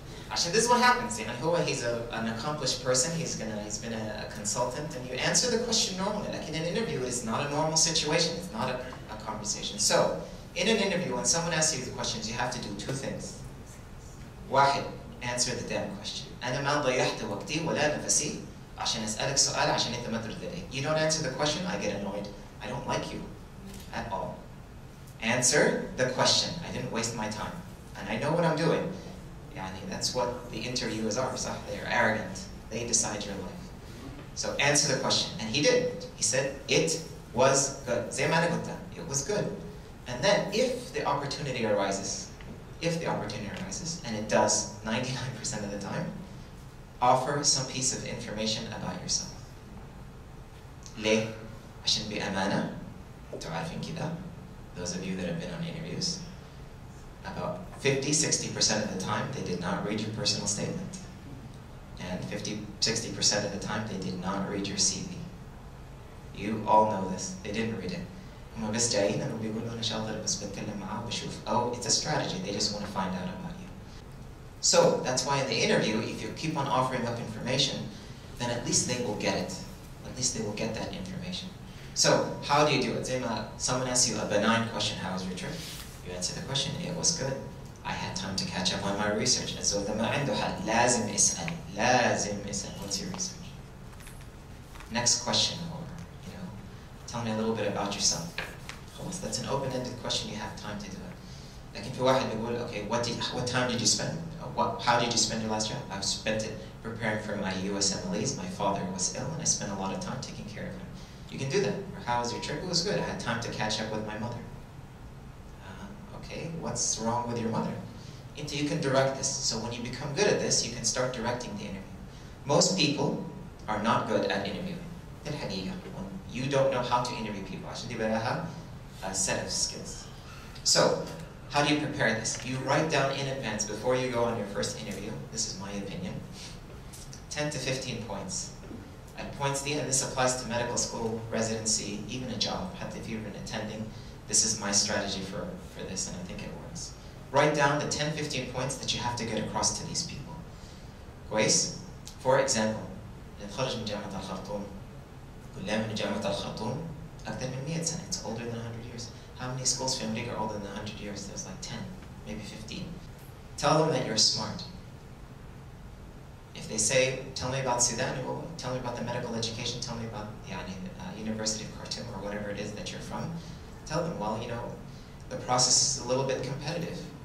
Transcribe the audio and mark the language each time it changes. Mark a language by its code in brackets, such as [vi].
[en] Actually, this is what happens. You know, he's an accomplished person. He's been a consultant, and you answer the question normally. Like in an interview, it is not a normal situation. It's not a conversation. So, in an interview, when someone asks you the questions, you have to do two things. [ar] واحد, [en] answer the damn question. [ar] أنا ما ضيعت وقتي ولا نفسي عشان أسألك سؤال عشان أنت ما ترد علي. [en] You don't answer the question, I get annoyed. I don't like you at all. Answer the question. I didn't waste my time, and I know what I'm doing. Yani, that's what the interviewers are. So they're arrogant. They decide your life. So answer the question. And he did. He said, it was good. [ar] زي ما أنا قلت, [en] it was good. And then if the opportunity arises, and it does 99% of the time, offer some piece of information about yourself. [ar] ليه؟ عشان بأمانة تعرفين كده. [en] Those of you that have been on interviews, about 50-60% of the time, they did not read your personal statement. And 50-60% of the time, they did not read your CV. You all know this. They didn't read it. [ar] هم بس جايين إنه بيقولوا أنا شاطر بس بتكلم معاه وبشوف. [en] Oh, it's a strategy. They just want to find out about you. So that's why in the interview, if you keep on offering up information, then at least they will get it. At least they will get that information. So how do you do it? [ar] زي ما [en] someone asks you a benign question, how was your trip? You answer the question, it was good. I had time to catch up on my research. And so [ar] إذا ما عنده حل لازم اسأل. [en] What's your research? Next question, or tell me a little bit about yourself. [ar] خلاص, [en] that's an open-ended question, you have time to do it. [ar] لكن في واحد بيقول, [en] okay, what time did you spend? How did you spend your last job? I've spent it preparing for my USMLEs. My father was ill and I spent a lot of time taking care of him. You can do that. Or how was your trip? It was good. I had time to catch up with my mother. Okay, what's wrong with your mother? You can direct this. So when you become good at this, you can start directing the interview. Most people are not good at interviewing. When you don't know how to interview people, [ar] عشان دي بقى [en] a set of skills. So, how do you prepare this? You write down in advance before you go on your first interview. This is my opinion. 10 to 15 points. At points, and this applies to medical school, residency, even a job. If you've been attending, this is my strategy for this, and I think it works. Write down the 10-15 points that you have to get across to these people. [ar] كويس? [en] For example, [ar] نتخرج من جامعة الخرطوم. كلنا من جامعة الخرطوم أكثر من 100 سنة. [en] It's older than 100 years. How many schools in America are older than 100 years? There's like 10, maybe 15. Tell them that you're smart. If they say, tell me about Sudan, well, tell me about the medical education, tell me about University of Khartoum or whatever it is that you're from, tell them, well, you know, the process is a little bit competitive.